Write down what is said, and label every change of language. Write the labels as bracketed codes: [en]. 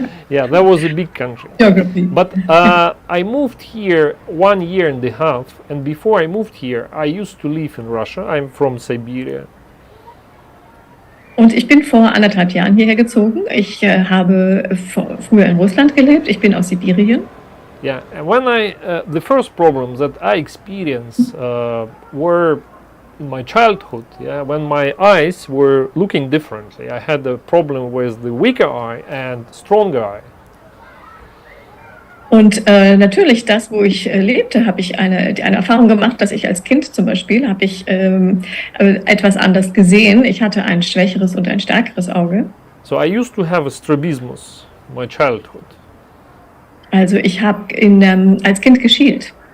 [en] Yeah, that was a big country. Geography. But I moved here 1 year and a half, and before I moved here, I used to live in Russia. I'm from Siberia. [de] Und ich bin vor 1,5 Jahren hierher gezogen. Ich habe früher in Russland gelebt. Ich bin aus Sibirien. [en] Yeah, and when the first problems that I experienced were in my childhood. Yeah, when my eyes were looking differently. I had a problem with the weaker eye and stronger eye. [de] Und natürlich, das, wo ich lebte, habe ich eine Erfahrung gemacht, dass ich als Kind zum Beispiel, habe ich etwas anders gesehen. Ich hatte ein schwächeres und ein stärkeres Auge. [en] So I used to have a strabismus in my childhood. [de] Also ich habe als Kind geschielt.